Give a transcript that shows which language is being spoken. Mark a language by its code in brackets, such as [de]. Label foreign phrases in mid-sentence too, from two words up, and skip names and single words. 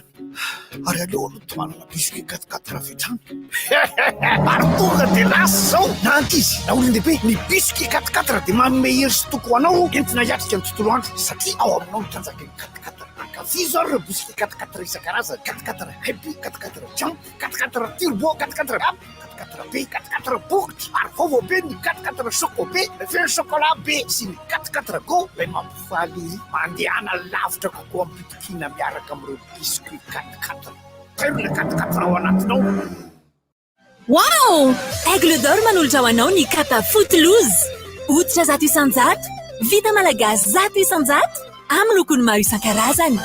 [mg] Ary aleo aloha manana biscuit 4 avy hatrany. Ary tonga dia lasa zao. Na ankizy, na olon-dehibe, ny biscuit 4 dia manome hery sy toko anao entina hiatrika ny tontolo andro satria ao aminao ny tanjaka ny 4. Ankafy zao ireo biscuit 4 isan-karazany. 4 happy, 4 jump, 4 turbo, 4 up, 4 be, 4 bokotra. Ary vaovao be ny 4 choco be, feno chocolat be sy ny 4 go ilay mampifaly mandehana lavitra kokoa amin'ny pitokina miaraka amin'ireo biscuit 4. Tairona 4 ao anatinao. Wow! Aigle d'or manolotra ho anao ny kapa Footloose. Hoditra 100 isanjato, vita malagasy 100 isanjato, amin'ny lokony maro isan-karazany.